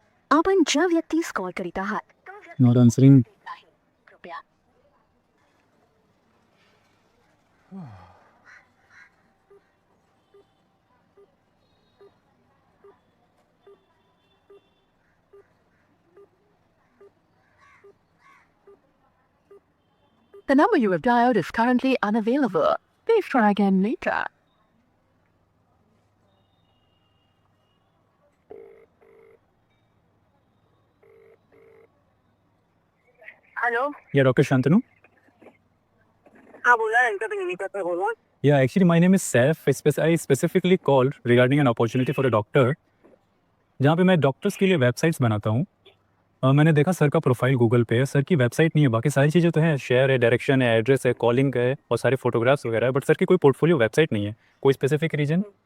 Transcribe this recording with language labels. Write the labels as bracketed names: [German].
[Marathi] आपण ज्या व्यक्तीस कॉल करीत आहात तो व्यक्ती [English] Not answering. [Marathi] देत आहे. कृपया [English] The number you have dialed is currently unavailable. Please try again later. Hello. या doctor Shantanu? [Hindi] हाँ, बोला, इनका तो नहीं करता, बोलो। [English] Yeah, actually, my name is Saif. I specifically called regarding an opportunity for a doctor, [Hindi] जहाँ पे मैं डॉक्टर्स के लिए वेबसाइट्स बनाता हूँ। मैंने देखा सर का प्रोफाइल गूगल पे है, सर की वेबसाइट नहीं है। बाकी सारी चीज़ें तो हैं, शेयर है, डायरेक्शन है, एड्रेस है, कॉलिंग है और सारे फोटोग्राफ्स वगैरह है, बट सर की कोई पोर्टफोलियो वेबसाइट नहीं है। कोई स्पेसिफिक रीजन?